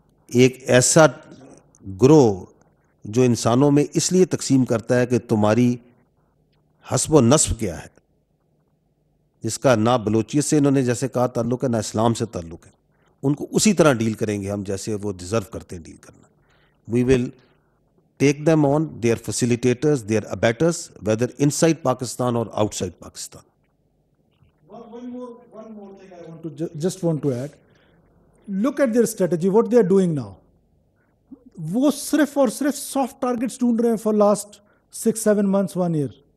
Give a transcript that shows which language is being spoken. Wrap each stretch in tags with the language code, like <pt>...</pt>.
<ur>ایک ایسا گروہ جو انسانوں میں اس لیے تقسیم کرتا ہے کہ تمہاری حسب و نسب کیا ہے، جس کا نہ بلوچیت سے انہوں نے جیسے کہا تعلق ہے، نہ اسلام سے تعلق ہے، ان کو اسی طرح ڈیل کریں گے ہم جیسے وہ ڈیزرو کرتے ہیں ڈیل کرنا.</ur> <en>We will take them on, they are facilitators, they are abettors, whether inside Pakistan or outside Pakistan. One more thing I want to just want to add. Look at their strategy, what they are doing now.</en> <ur>وہ صرف اور صرف soft targets ڈھونڈ رہے ہیں</ur> <en>For last 6-7 months 1 year.</en>